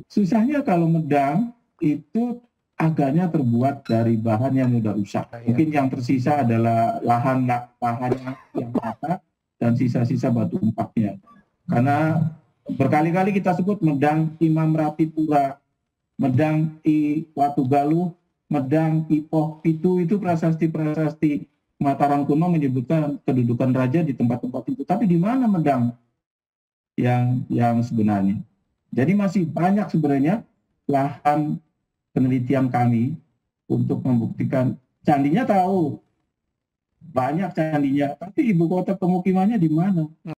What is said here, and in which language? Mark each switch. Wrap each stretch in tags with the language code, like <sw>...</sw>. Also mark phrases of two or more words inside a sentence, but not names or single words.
<id>Susahnya kalau Medang itu agaknya terbuat dari bahan yang mudah rusak. Mungkin yang tersisa adalah lahannya yang patah dan sisa-sisa batu empatnya. Karena berkali-kali kita sebut Medang Imam Rapi Pura, Medang I Watu Galuh, Medang I Poh Pitu, itu prasasti-prasasti Mataram kuno menyebutkan kedudukan raja di tempat-tempat itu. Tapi di mana Medang yang sebenarnya? Jadi masih banyak sebenarnya lahan penelitian kami untuk membuktikan. Candinya tahu, banyak candinya, tapi ibu kota pemukimannya di mana?</id>